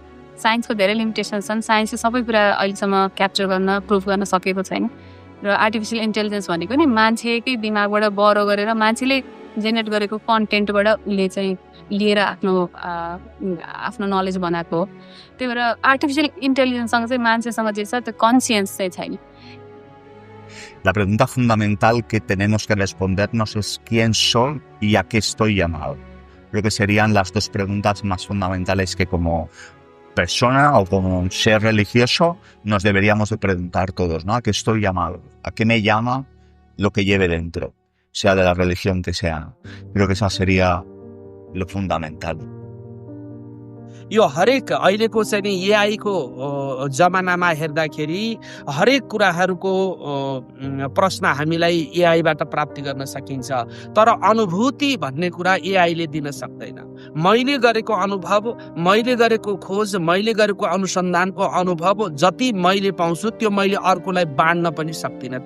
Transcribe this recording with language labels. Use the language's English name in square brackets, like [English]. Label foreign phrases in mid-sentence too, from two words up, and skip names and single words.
[Nepali] साइन्सको धेरै लिमिटेसन छन्। साइन्सले सबै कुरा अहिलेसम्म क्याप्चर गर्न प्रुभ गर्न सकेको छैन र [English] artificial intelligence [Nepali] भनेको नि मान्छेकै दिमागबाट बरो गरेर मान्छेले जेनेरेट गरेको कन्टेन्टबाट उसले चाहिँ लिएर आफ्नो नलेज बनाएको हो। त्यही भएर [English] artificial intelligenceसँग [Nepali] चाहिँ मान्छेसँग जे छ त्यो कन्सियन्स चाहिँ छैन। [Spanish] La pregunta fundamental que tenemos que respondernos es ¿quién soy y a qué estoy llamado? Creo que serían las dos preguntas más fundamentales que como persona o como un ser religioso nos deberíamos de preguntar todos, ¿no? ¿A qué estoy llamado? ¿A qué me llama lo que lleve dentro? Sea de la religión que sea. Creo que esa sería lo fundamental. [Nepali] यो हरेक अहिलेको चाहिँ नि एआईको जमानामा हेर्दाखेरि हरेक कुराहरूको प्रश्न हामीलाई एआईबाट प्राप्ति गर्न सकिन्छ, तर अनुभूति भन्ने कुरा एआईले दिन सक्दैन। मैले गरेको अनुभव, मैले गरेको खोज, मैले गरेको अनुसन्धानको अनुभव जति मैले पाउँछु त्यो मैले अर्कोलाई बाँड्न पनि सक्दिनँ।